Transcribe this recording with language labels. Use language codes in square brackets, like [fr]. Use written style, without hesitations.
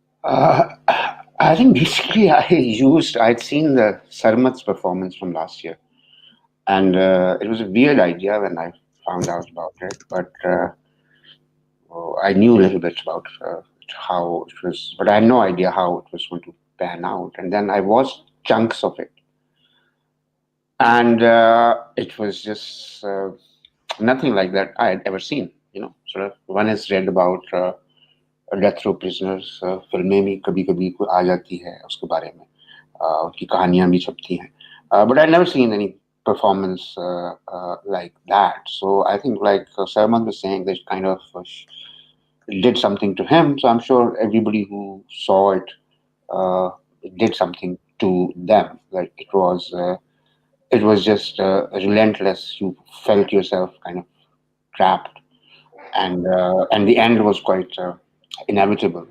[en] I think basically I'd seen the Sarmad's performance from last year, and it was a weird idea when I found out about it, but I knew a little bit about how it was, but I had no idea how it was going to pan out. And then I watched chunks of it, and it was just nothing like that I had ever seen. Sort of one has read about death row prisoners, [hi] फिल्में भी कभी कभी आ जाती है उसके बारे में, उनकी कहानियां भी छपती हैं, [en] but I'd never seen any performance like that. So I think, like Sarmad was saying, that kind of did something to him. So I'm sure everybody who saw it, it did something to them. Like it was just relentless. You felt yourself kind of trapped, and the end was quite inevitable.